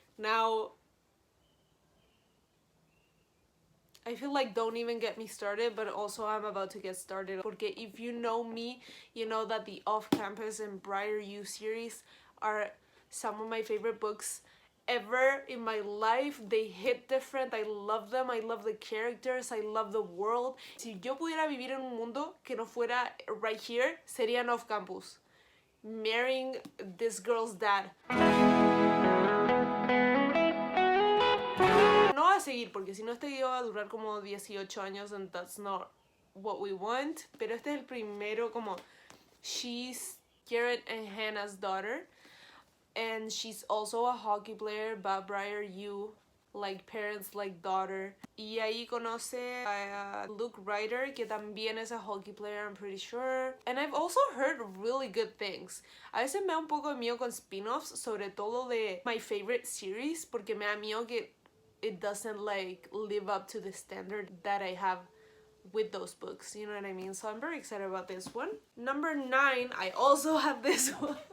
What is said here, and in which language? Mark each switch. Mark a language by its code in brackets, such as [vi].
[en] Now, I feel like don't even get me started, but also I'm about to get started. [es] Porque [en] if you know me, you know that the Off-Campus and Briar U series are some of my favorite books ever in my life. They hit different. I love them. I love the characters. I love the world. [es] Si yo pudiera vivir en un mundo que no fuera [en] right here, [es] sería en Off-Campus, marrying this girl's dad. No va a seguir porque si no este video va a durar como 18 años, [en] and that's not what we want. [es] Pero este es el primero, [en] como she's Garrett and Hannah's daughter, and she's also a hockey player, but Briar U, like parents like daughter. [es] Y ahí conoce a Luke Ryder, que también es a hockey player, [en] I'm pretty sure. And I've also heard really good things. [es] A veces me da un poco de miedo con spin-offs, sobre todo de [en] my favorite series, [es] porque me da miedo que [en] it doesn't like live up to the standard that I have with those books, you know what I mean? So I'm very excited about this one. Number 9, I also have this one.